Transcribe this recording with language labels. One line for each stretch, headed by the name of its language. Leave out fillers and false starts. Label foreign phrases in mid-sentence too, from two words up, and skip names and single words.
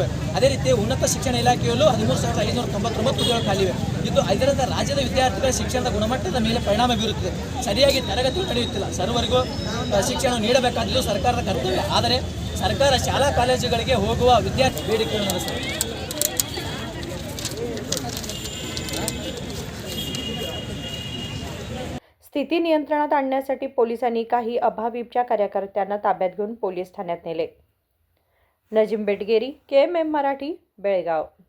Kannada: ಅದೇ ರೀತಿ ಉನ್ನತ ಶಿಕ್ಷಣ ಇಲಾಖೆಯಲ್ಲೂ 13,599 ಹುದ್ದೆಗಳು ಖಾಲಿವೆ। ಇದರಿಂದ ರಾಜ್ಯದ ವಿದ್ಯಾರ್ಥಿಗಳ ಶಿಕ್ಷಣದ ಗುಣಮಟ್ಟದ ಮೇಲೆ ಪರಿಣಾಮ ಬೀರುತ್ತಿದೆ। ಸರಿಯಾಗಿ ತರಗತಿಗಳು ನಡೆಯುತ್ತಿಲ್ಲ, ಸರ್ವರಿಗೂ ಶಿಕ್ಷಣ ನೀಡಬೇಕಾದ್ದು ಸರ್ಕಾರದ ಕರ್ತವ್ಯ, ಆದರೆ ಸರ್ಕಾರ ಶಾಲಾ ಕಾಲೇಜುಗಳಿಗೆ ಹೋಗುವ ವಿದ್ಯಾರ್ಥಿ ಬೇಡಿಕೆಯನ್ನು ನಡೆಸುತ್ತದೆ।
Marathi: स्थिती नियंत्रणात आणण्यासाठी पोलिसांनी काही अभाविपच्या कार्यकर्त्यांना ताब्यात घेऊन पोलीस ठाण्यात नेले। नजीम बेटगेरी, KMM मराठी, बेळगाव।